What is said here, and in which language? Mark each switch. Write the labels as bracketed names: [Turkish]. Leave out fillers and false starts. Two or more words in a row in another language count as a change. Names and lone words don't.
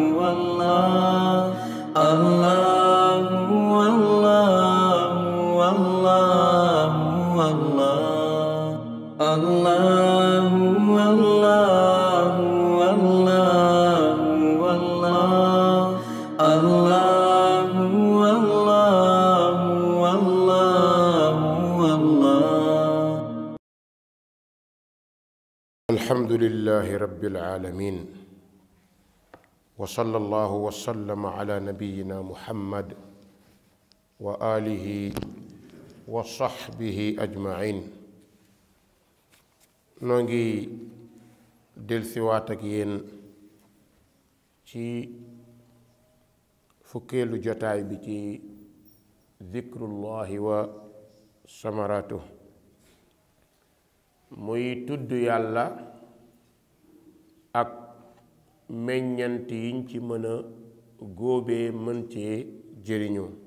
[Arabic] الله الله والله والله الله والله والله والله الله والله والله والله. الحمد لله رب العالمين وصلى الله وسلم على نبينا محمد وآله وصحبه أجمعين. [Wolof] noo ngi delsiwaat ak yéen ci fukkeelu jotaay bi ci [Arabic] ذكر الله وثمرة, [Wolof] muy tudd yàlla ak meññant yiñ ci mën a góobee mën cee jëriñu.